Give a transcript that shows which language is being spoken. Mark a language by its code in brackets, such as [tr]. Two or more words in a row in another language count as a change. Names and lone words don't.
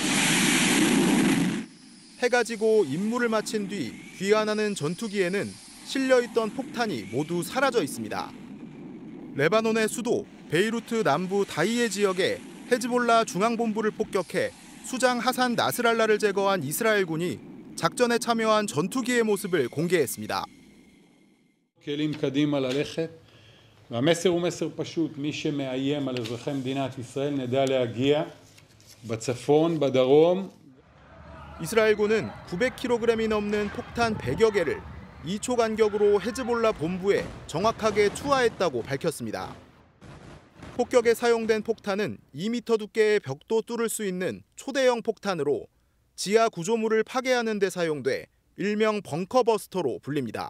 [ko] 해가 지고 임무를 마친 뒤 귀환하는 전투기에는 실려있던 폭탄이 모두 사라져 있습니다. 레바논의 수도 베이루트 남부 다이에 지역에 헤즈볼라 중앙본부를 폭격해 수장 하산 나스랄라를 제거한 이스라엘군이 작전에 참여한 전투기의 모습을 공개했습니다. [he] כלים קדימה ללכת, והמסר הוא מסר פשוט, מי שמאיים על אזרחי מדינת ישראל נדע להגיע בצפון, בדרום. [ko] 이스라엘군은 900kg이 넘는 폭탄 100여 개를 2초 간격으로 헤즈볼라 본부에 정확하게 투하했다고 밝혔습니다. 폭격에 사용된 폭탄은 2m 두께의 벽도 뚫을 수 있는 초대형 폭탄으로 지하 구조물을 파괴하는 데 사용돼 일명 벙커버스터로 불립니다.